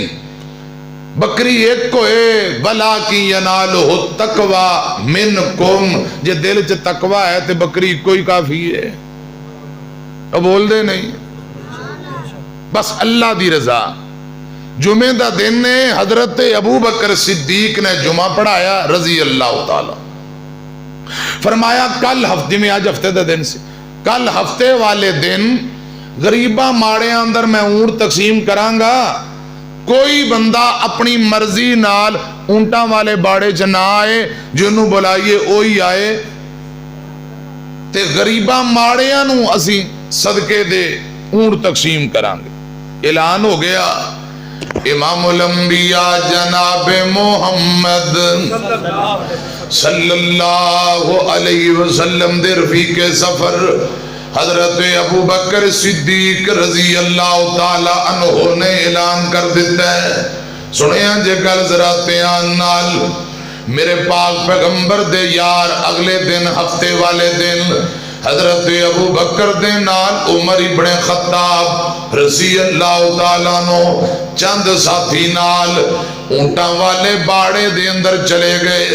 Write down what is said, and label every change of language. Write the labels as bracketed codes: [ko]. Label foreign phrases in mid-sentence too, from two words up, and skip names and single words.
[pa] بکری اک ہوئے بھلا کی [ar] يناله التقوى منكم, [pa] جے دل چ تقویٰ ہے تو بکری کوئی کافی ہے. اب بول دے نہیں، بس اللہ دی رضا. جمعے دا دن نے حضرت ابو بکر صدیق نے جمعہ پڑھایا [ar] رضي الله تعالى. [pa] فرمایا کل ہفتے میں، آج ہفتے کا دن سے، کل ہفتے والے دن غریبا ماڑے اندر میں اونٹ تقسیم کراں گا، کوئی بندہ اپنی مرضی نال اونٹاں والے باڑے چ نہ آئے، جنہوں بلائیے وہی آئے، تے غریبا ماڑیاں نوں اسی صدقے دے اونٹ تقسیم کراں گے. اعلان ہو گیا, [ar] إمام الأنبياء [pa] جناب محمد [ar] صلى الله عليه وسلم [pa] دے رفیق سفر حضرت ابو بکر صدیق [ar] رضي الله تعالى عنه [pa] نے اعلان کر دتا ہے. سنیا جے گل ذرا دھیان نال، میرے پاک پیغمبر دے یار اگلے دن ہفتے والے دن حضرت ابو بکر دے نال عمر ابن خطاب [ar] رضي الله تعالى [pa] نوں چند ساتھی نال اونٹاں والے باڑے دے اندر چلے گئے.